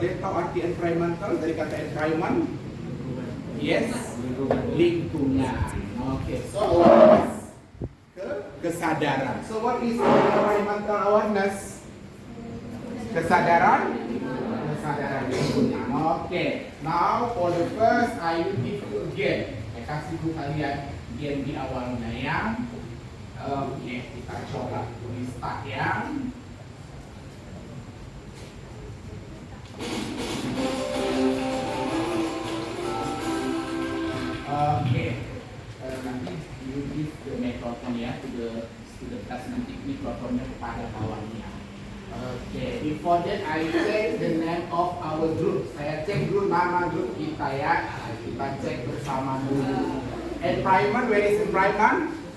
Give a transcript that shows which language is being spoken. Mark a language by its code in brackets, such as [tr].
[id] Dia tahu arti environmental dari kata environment? Yes, lingkungan. [en] Okay, so awareness, kesadaran. So what is environmental awareness? Kesadaran? [id] Kesadaran lingkungan. [en] Okay, now for the first I will give you again. [id] Saya kasih dulu kalian game di awalnya ya. Oke, kita coba restart ya. Oke, nanti [en] you give the microphone [id] ya [en] to the class, [id] nanti mikrofonnya kepada kawannya. [en] Oke, before that I check the name of our group. [id] Saya cek dulu nama grup kita ya. Kita cek bersama dulu. [en] Environment, where is environment?